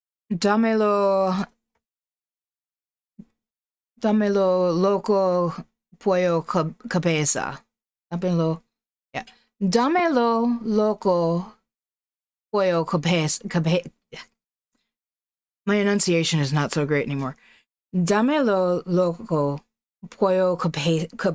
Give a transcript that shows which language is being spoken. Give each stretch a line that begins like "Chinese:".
Spanish: Dámelo loco pollo cabeza. Dámelo, yeah. Dámelo loco pollo cabeza.
English: My enunciation is not so great anymore.
Spanish: Dámelo loco pollo cabeza.